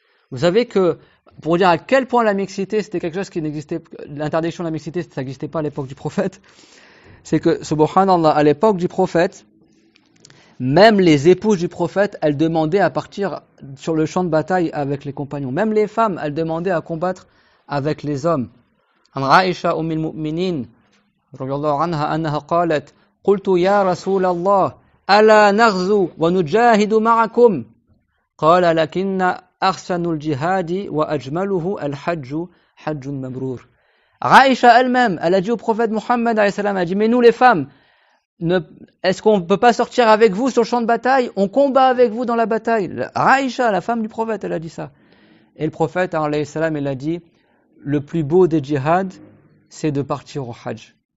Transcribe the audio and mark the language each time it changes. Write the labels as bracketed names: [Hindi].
[French] Vous savez que, pour dire à quel point la mixité, c'était quelque chose qui n'existait, l'interdiction de la mixité, ça n'existait pas à l'époque du prophète, c'est que, subhanallah, à l'époque du prophète, même les épouses du prophète, elles demandaient à partir sur le champ de bataille avec les compagnons. Même les femmes, elles demandaient à combattre avec les hommes. [Arabic] عن عائشة أم المؤمنين رضي الله عنها أنها قالت قلت يا رسول الله ألا نغزو ونجاهد معكم قال لكن أحسن الجهاد وأجمله الحج حج مبرور. [French] Aïcha elle-même, elle a dit au prophète Mohammed, elle a dit, mais nous les femmes, est-ce qu'on ne peut pas sortir avec vous sur le champ de bataille? On combat avec vous dans la bataille. Aïcha, la femme du prophète, elle a dit ça. Et le prophète, il a dit, le plus beau des djihad, c'est de partir au hajj.